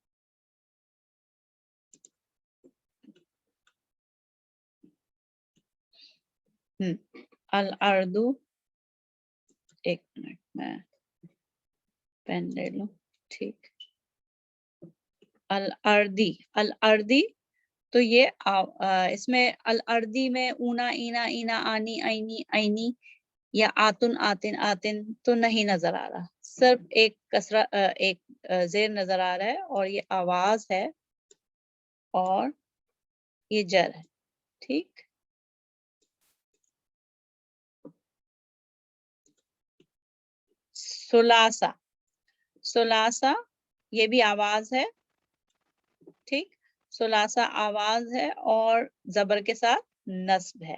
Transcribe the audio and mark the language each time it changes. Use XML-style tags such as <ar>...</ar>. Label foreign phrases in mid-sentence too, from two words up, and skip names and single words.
<ur>الارض، ایک منٹ میں پین لے لوں، ٹھیک، الارضی، الارضی، تو یہ اس میں الارضی میں اونا، اینا، اینا، آنی، عینی، عینی، یا آتن، آتن، آتن تو نہیں نظر آ رہا، صرف ایک کسرہ، ایک زیر نظر آ رہا ہے، اور یہ آواز ہے، اور یہ جر ہے، ٹھیک. ثلاثہ، ثلاثہ یہ بھی آواز ہے، ٹھیک، ثلاثہ آواز ہے، اور زبر کے ساتھ نصب ہے.</ur>